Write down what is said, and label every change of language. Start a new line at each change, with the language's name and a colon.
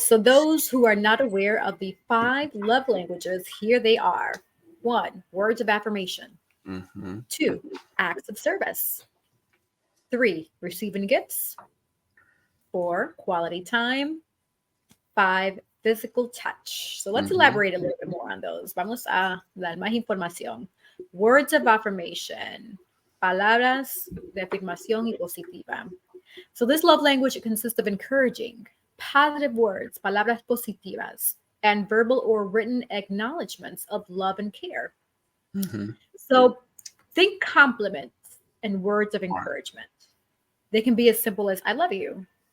English: So those who are not aware of the 5 love languages, here they are. 1, words of affirmation. Mm-hmm. 2, acts of service. 3, receiving gifts. 4, quality time. 5, physical touch. So let's Mm-hmm. elaborate a little bit more on those.
Spanish: Vamos a dar más información.
English: Words of affirmation.
Spanish: Palabras de afirmación y positiva.
English: So this love language consists of encouraging, positive words,
Spanish: palabras positivas,
English: and verbal or written acknowledgments of love and care. Mm-hmm. So think compliments and words of All right. encouragement. They can be as simple as I love you